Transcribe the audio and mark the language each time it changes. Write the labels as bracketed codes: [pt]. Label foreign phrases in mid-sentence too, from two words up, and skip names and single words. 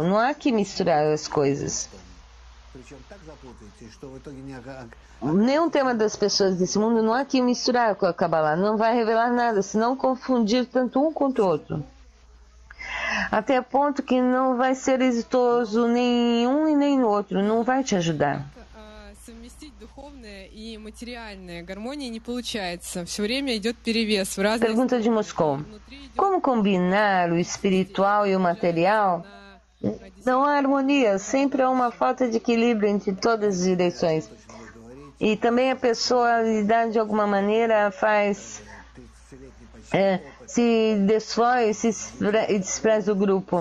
[pt] Não há que misturar as coisas. Nenhum tema das pessoas desse mundo não há que misturar com a Kabbalah. Não vai revelar nada, senão confundir tanto um quanto o outro. Até ponto que não vai ser exitoso nem um e nem no outro. Não vai te ajudar. [ru] Совместить духовное и материальное. Гармония не получается. Все время идет перевес в разные... [pt] Pergunta de Moscou. Como combinar o espiritual e o material? Não há harmonia. Sempre há uma falta de equilíbrio entre todas as direções. E também a personalidade de alguma maneira faz... se destrói e despreza o grupo.